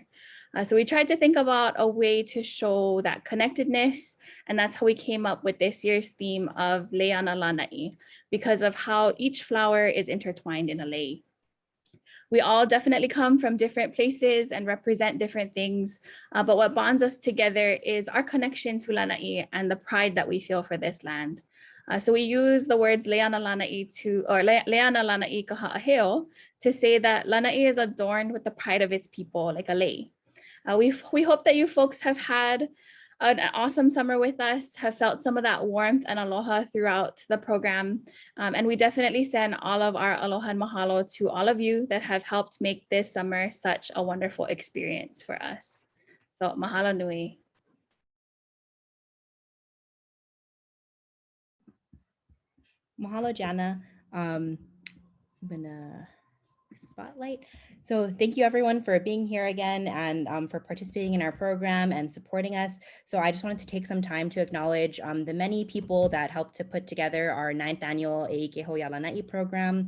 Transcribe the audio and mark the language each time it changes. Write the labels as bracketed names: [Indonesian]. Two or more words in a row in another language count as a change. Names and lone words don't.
[English] So we tried to think about a way to show that connectedness, and that's how we came up with this year's theme of Leana Lānaʻi, because of how each flower is intertwined in a lei. We all definitely come from different places and represent different things, but what bonds us together is our connection to Lānaʻi and the pride that we feel for this land. So we use the words [Hawaiian] Leana Lānaʻi Leana Lānaʻi ka ha'aheo [English] to say that Lānaʻi is adorned with the pride of its people, like a lei. We hope that you folks have had an awesome summer with us, have felt some of that warmth and aloha throughout the program. And we definitely send all of our aloha and mahalo to all of you that have helped make this summer such a wonderful experience for us. So [Hawaiian] mahalo nui. [English] Mahalo, Jana. I'm gonna spotlight. So thank you everyone for being here again and for participating in our program and supporting us. So I just wanted to take some time to acknowledge the many people that helped to put together our 9th annual ʻIke Lānaʻi program.